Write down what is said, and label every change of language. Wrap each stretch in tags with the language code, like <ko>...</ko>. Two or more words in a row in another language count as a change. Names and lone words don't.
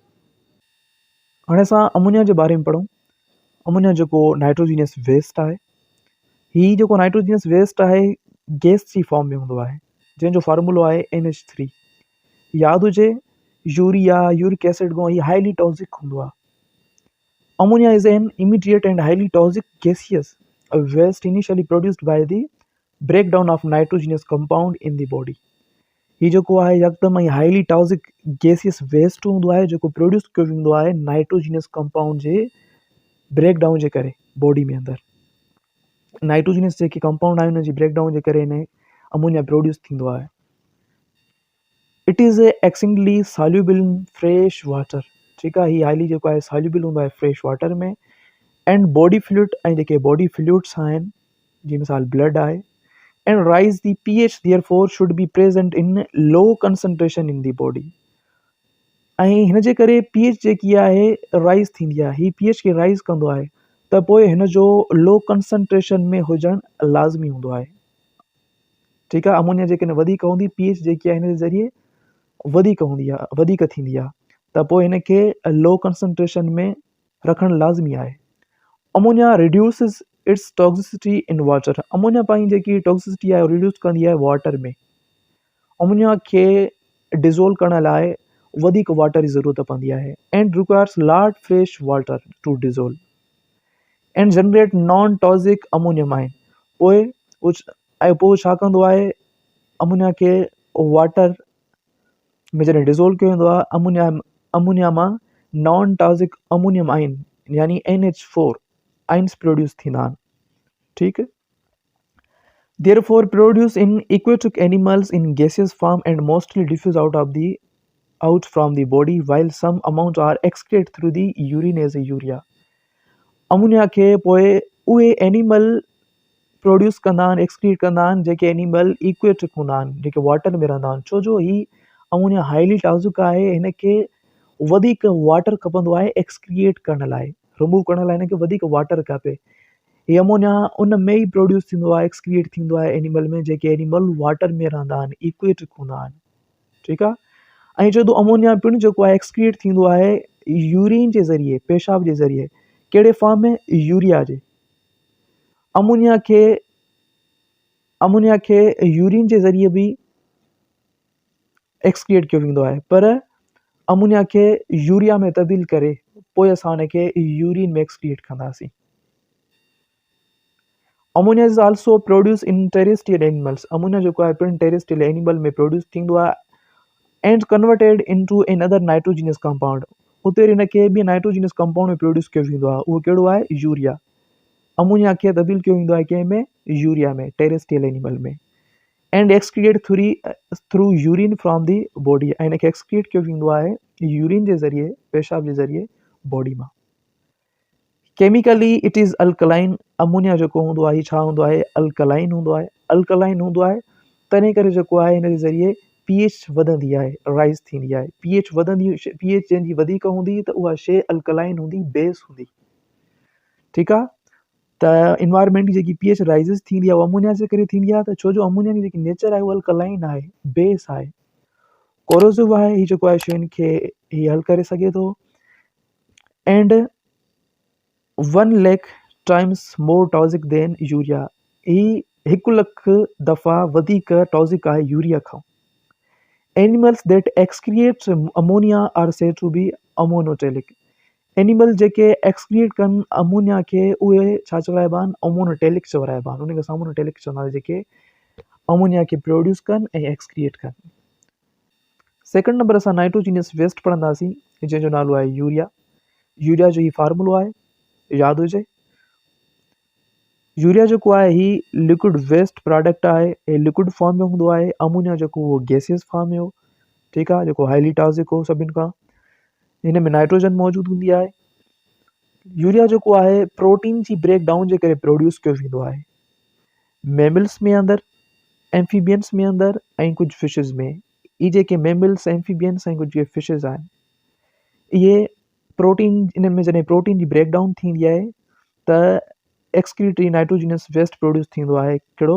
<sd>हाणे असां अमोनिया जे बारे में पढ़ूं। अमोनिया जेको</sd> <en>nitrogenous waste</en> <sd>आहे, हीउ जेको</sd> <en>nitrogenous waste</en> <sd>आहे गैस जी फॉर्म में हूंदो आहे, जंहिंजो फार्मूलो आहे NH3। यादि हुजे, यूरिया,</sd> <en>uric acid</en> <sd>खां हीउ</sd> <en>highly toxic</en> <sd>हूंदो आहे।</sd> <en>Ammonia is an immediate and highly toxic gaseous waste initially produced by the breakdown of nitrogenous compound in the body।</en> <sd>ही जेको आहे यकदमि</sd> <en>highly toxic gaseous waste</en> <sd>हूंदो आहे जेको प्रोड्यूस कयो वेंदो आहे</sd> <en>nitrogenous compound</en> <sd>जे ब्रेकडाउन जे करे बॉडी में अंदरि। नाइट्रोजीनियस जेके कंपाउंड आहिनि उन जी ब्रेकडाउन जे करे हिन अमोनिया प्रोड्यूस थींदो आहे।</sd> <en>It is extingly soluble in fresh water.</en> <sd>ठीकु आहे, हीउ हाईली जेको आहे सॉल्यूबल हूंदो आहे</sd> <en>fresh water</en> <sd>में।</sd> <en>and body fluid</en> <sd>ऐं जेके</sd> <en>body fluids</en> <sd>आहिनि, जी मिसाल ब्लड आहे।</sd> <en>and rise the pH therefore should be present in low concentration in the body।</en> <sd>ऐं हिन जे करे pH जेकी आहे राइज़ थींदी आहे, ही pH खे राइज़ कंदो आहे त पोइ हिन जो</sd> <en>low concentration</en> <sd>में हुजणु लाज़मी हूंदो आहे। ठीकु आहे, अमोनिया जेकॾहिं वधीक हूंदी, pH जेकी आहे हिन जे ज़रिए वधीक हूंदी आहे, वधीक थींदी आहे, त पोइ हिन खे</sd> <en>low concentration</en> <sd>में रखणु लाज़मी आहे।</sd> <en>Ammonia reduces its toxicity in water.</en> <sd>अमोनिया पंहिंजी जेकी टॉक्सिसिटी आहे रिड्यूस कंदी आहे वाटर में। अमोनिया खे डिज़ोल्व करण लाइ वधीक वाटर जी ज़रूरत पवंदी आहे</sd> <en>and requires large fresh water to dissolve and generate non toxic ammonium ion.</en> <sd>पोइ छा कंदो आहे, अमोनिया खे वाटर में जॾहिं डिज़ोल्व कयो वेंदो आहे, अमोनिया मां</sd> <en>non toxic ammonium ion</en> <sd>यानी NH4 आइंस प्रोड्यूस थींदा आहिनि। ठीकु,</sd> <en>therefore produced in aquatic animals in gaseous form and mostly diffuse out from the body while some amount are excreted through the urine as a urea।</en> <sd>अमोनिया खे पोइ उहे एनिमल प्रोड्यूस कंदा आहिनि, एक्सक्रीट कंदा आहिनि जेके एनिमल इक्वेटिक हूंदा आहिनि, जेके वाटर में रहंदा आहिनि। छो जो ही अमोनिया हाईली टॉक्सिक आहे, हिन खे वधीक वाटर खपंदो आहे एक्सक्रिएट करण लाइ, रिमूव करण लाइ हिन खे वधीक वाटर खपे। ही अमोनिया उन में ई प्रोड्यूस थींदो आहे, एक्सक्रिएट थींदो आहे एनिमल में जेके एनिमल वाटर में रहंदा आहिनि, इक्वेटिक हूंदा आहिनि। ठीकु आहे, ऐं जॾहिं अमोनिया पिणु जेको आहे एक्सक्रिएट थींदो आहे यूरिन जे ज़रिए, पेशाब जे ज़रिए, कहिड़े फॉर्म में, यूरिया जे। अमोनिया खे यूरिन जे ज़रिए बि एक्सक्रिएट कयो वेंदो आहे, पर अमोनिया खे यूरिया में तब्दील करे पोइ असां हुन खे यूरिन में एक्सक्रिएट कंदासीं।</sd> <en>Ammonia is also produce in terrestrial animals.</en> <sd>अमोनिया जेको आहे पिणु</sd> <en>terrestrial animal</en> <sd>में प्रोड्यूस थींदो आहे</sd> <en>and converted into another nitrogenous compound.</en> <sd>उते हिन खे ॿी</sd> <en>nitrogenous compound</en> <sd>में प्रोड्यूस कयो वेंदो आहे, उहो कहिड़ो आहे, यूरिया। अमोनिया खे तब्दील कयो वेंदो आहे कंहिं में, यूरिया में,</sd> <en>terrestrial animal</en> <sd>में।</sd> <en>and excreate through urine from the body.</en> <sd>ऐं हिन खे एक्सक्रिएट कयो वेंदो आहे यूरिन जे ज़रिए, पेशाब जे ज़रिए बॉडी मां।</sd> <en>chemically it is alkaline.</en> <sd>अमोनिया जेको हूंदो आहे छा हूंदो आहे, अल्कलाइन हूंदो आहे। अल्कलाइन हूंदो आहे तंहिं करे जेको आहे हिन जे ज़रिए pH वधंदी आहे, राइज़ थींदी आहे। pH वधंदी, pH जंहिंजी वधीक हूंदी त उहा शइ अल्कलाइन हूंदी, बेस हूंदी। ठीकु आहे, त इन्वायरमेंट जी जेकी pH राइज़िस थींदी आहे उहा अमोनिया जे करे थींदी आहे। त छो जो अमोनिया जी जेकी नेचर आहे उहा अल्कलाइन आहे, बेस आहे, कोरोसिव आहे। हीउ जेको आहे शयुनि खे हीउ हल करे सघे थो।</sd> <en>and 1 lakh times more toxic than urea.</en> <sd>ही 1 लाख दफ़ा वधीक टॉक्सिक आहे यूरिया खां।</sd> <en>Animals that excreate ammonia are said to be ammonotelic.</en> <sd>एनिमल जेके एक्सक्रिएट कनि अमोनिया खे उहे छा चवाइबा आहिनि, अमोनोटेलिक चवाइबा आहिनि। उनखे अमोनोटेलिक चवंदा आहिनि जेके अमोनिया खे प्रोड्यूस कनि ऐं एक्सक्रिएट कनि। सेकंड नंबर असां</sd> <en>nitrogenous waste</en> <sd>पढ़ंदासीं जंहिंजो नालो आहे यूरिया। यूरिया जो ही फार्मूलो आहे, यादि हुजे। यूरिया जेको आहे ही</sd> <en>liquid waste product</en> <sd>आहे, हे</sd> <en>liquid form</en> <sd>में हूंदो आहे। अमोनिया जेको उहो</sd> <en>gaseous form</en> <sd>में हो, ठीकु आहे, जेको</sd> <en>highly toxic</en> <sd>हो सभिनि खां। हिन में नाइट्रोजन मौजूदु हूंदी आहे। यूरिया जेको आहे प्रोटीन जी</sd> <en>break down</en> <sd>जे करे प्रोड्यूस कयो वेंदो आहे, मैमल्स में अंदरि, एम्फीबियंस में अंदरि ऐं कुझु फिशिस में। इहे जेके मैमल्स, एम्फीबियंस ऐं कुझु जेके फिशिस आहिनि, इहे प्रोटीन, इन में जॾहिं प्रोटीन जी</sd> <en>break down</en> <sd>थींदी आहे त</sd> <en>excretory nitrogenous waste</en> <sd>प्रोड्यूस थींदो आहे।</sd>